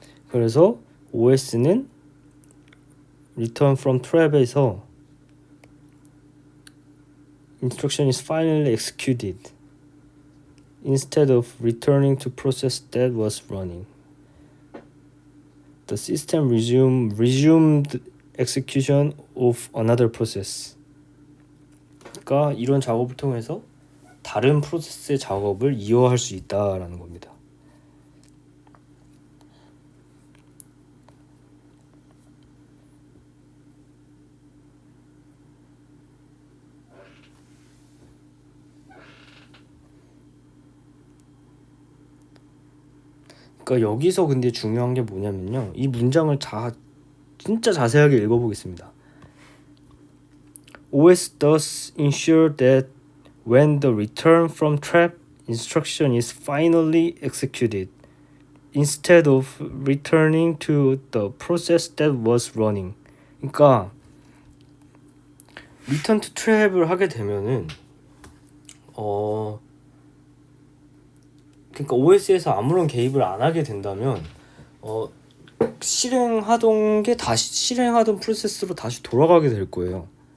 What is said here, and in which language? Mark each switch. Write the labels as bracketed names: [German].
[Korean] 그래서 OS는 [English] return from trap에서 instruction is finally executed instead of returning to process that was running. The system resumed execution of another process. [Korean] 그러니까 이런 작업을 통해서 다른 프로세스의 작업을 이어할 수 있다라는 겁니다. 그러니까 여기서 근데 중요한 게 뭐냐면요. 이 문장을 진짜 자세하게 읽어보겠습니다. [English] OS does ensure that when the return from trap instruction is finally executed, instead of returning to the process that was running. [Korean] 그러니까 return to trap을 하게 되면은 그러니까 OS에서 아무런 개입을 안 하게 된다면 실행하던 프로세스로 다시 돌아가게 될 거예요.